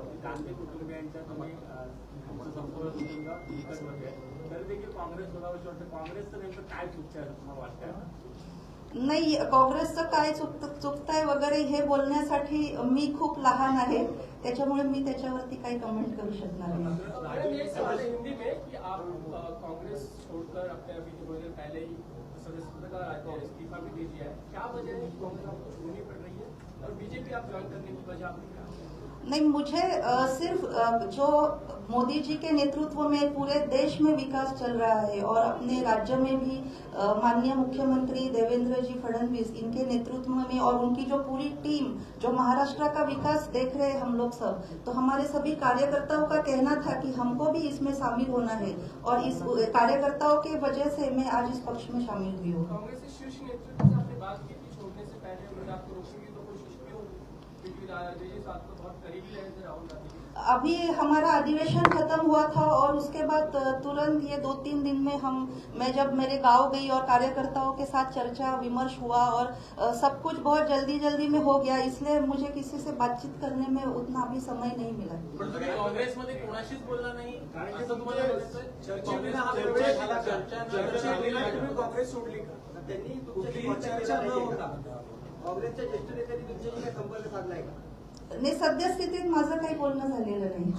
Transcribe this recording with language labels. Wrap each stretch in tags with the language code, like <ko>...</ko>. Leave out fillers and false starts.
<mr>गांधी कुटुंबियांच्या तुम्ही संपूर्ण कुटुंब निकटमध्ये तरी देखील काँग्रेस सोडावंशी वाटतं. काँग्रेसचं नेमकं काय चुकतंय असं तुम्हाला वाटतंय? नाही, काँग्रेसचं काय चुकतंय वगैरे हे बोलण्यासाठी मी खूप लहान आहे, त्याच्यामुळे मी त्याच्यावरती काही कमेंट करू शकणार नाही.</mr> <hi>हिंदी में कि आप कांग्रेस छोड़कर अपने अभी थोड़ी देर पहले ही सदस्यता का इस्तीफा भी दे दिया है, क्या वजह है कि कांग्रेस आपको छोड़नी पड़ रही है और बीजेपी आप ज्वाइन करने की वजह आपकी क्या? नहीं, मुझे सिर्फ जो मोदी जी के नेतृत्व में पूरे देश में विकास चल रहा है और अपने राज्य में भी माननीय मुख्यमंत्री देवेंद्र जी फडणवीस इनके नेतृत्व में और उनकी जो पूरी टीम जो महाराष्ट्र का विकास देख रहे हैं हम लोग सब, तो हमारे सभी कार्यकर्ताओं का कहना था कि हमको भी इसमें शामिल होना है और इस कार्यकर्ताओं के वजह से मैं आज इस पक्ष में शामिल हुई हूँ. कांग्रेस के शीर्ष नेतृत्व से आपने बात की थी छोड़ने से पहले, अगर आपको रोकेंगे तो कोशिश क्यों? जी साहब तो बहुत करीबी रहे थे राहुल गांधी जी। अभी हमारा अधिवेशन खत्म हुआ था और उसके बाद तुरंत ये 2-3 दिन में मैं जब मेरे गांव गई और कार्यकर्ताओं के साथ चर्चा विमर्श हुआ और सब कुछ बहुत जल्दी में हो गया, इसलिए मुझे किसी से बातचीत करने में उतना अभी समय नहीं मिला।</hi> <mr>पण तुम्ही काँग्रेसमध्ये कोणाशीच बोलला नाही असं तुम्हाला म्हणायचंय? काँग्रेस सोडली का? त्यांनी तुमच्याशी चर्चा न होता काँग्रेसच्या ज्येष्ठ नेत्यांनी तुमच्याशी काय संपर्क साधलाय का? नाही, सद्यस्थितीत माझं काही बोलणं झालेलं नाही।</mr>